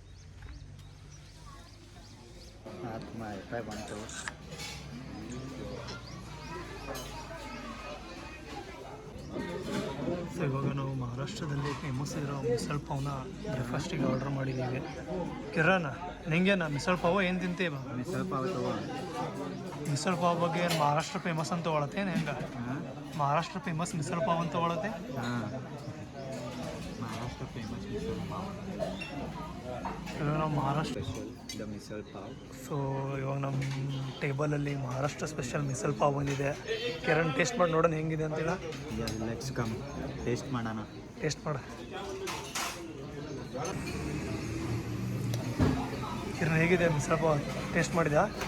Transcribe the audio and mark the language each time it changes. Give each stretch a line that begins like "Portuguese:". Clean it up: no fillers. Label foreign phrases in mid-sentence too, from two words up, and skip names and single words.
Kannada: ಸೊ ಇವಾಗ ನಾವು ಮಹಾರಾಷ್ಟ್ರದಲ್ಲಿ ಫೇಮಸ್ ಇರೋ ಮಿಸಲ್ ಪಾವ್ನ ಬ್ರೇಕ್ಫಾಸ್ಟಿಗೆ ಆರ್ಡರ್ ಮಾಡಿದ್ದೀವಿ. ಕಿರಣ್, ನಿಂಗೇನ ಮಿಸಲ್ ಪಾವ್ ಏನು ತಿಂತೀವ? ಮಿಸಲ್ ಪಾವ್ ಬಗ್ಗೆ ಏನು ಮಹಾರಾಷ್ಟ್ರ ಫೇಮಸ್ ಅಂತ ತೊಗೊಳತ್ತೇನು? ಹೆಂಗೆ ಮಹಾರಾಷ್ಟ್ರ ಫೇಮಸ್ ಮಿಸಲ್ ಪಾವ್ ಅಂತ ತೊಗೊಳತ್ತೆ?
Marathi: महाराष्ट्र फेमस मिसल पाव.
Kannada: ಇವಾಗ ನಾವು ಮಹಾರಾಷ್ಟ್ರ ದ ಮಿಸಲ್ ಪಾವ್. ಸೊ ಇವಾಗ ನಮ್ಮ ಟೇಬಲಲ್ಲಿ ಮಹಾರಾಷ್ಟ್ರ ಸ್ಪೆಷಲ್ ಮಿಸಲ್ ಪಾವ್ ಬಂದಿದೆ. ಕಿರಣ್ ಟೇಸ್ಟ್ ಮಾಡಿ ನೋಡೋಣ ಹೆಂಗಿದೆ ಅಂತೀರ?
English: let's come taste ಮಾಡೋಣ.
Kannada: ಟೇಸ್ಟ್ ಮಾಡ ಕಿರಣ್, ಹೇಗಿದೆ ಮಿಸಲ್ ಪಾವ್? ಟೇಸ್ಟ್ ಮಾಡಿದ್ಯಾ?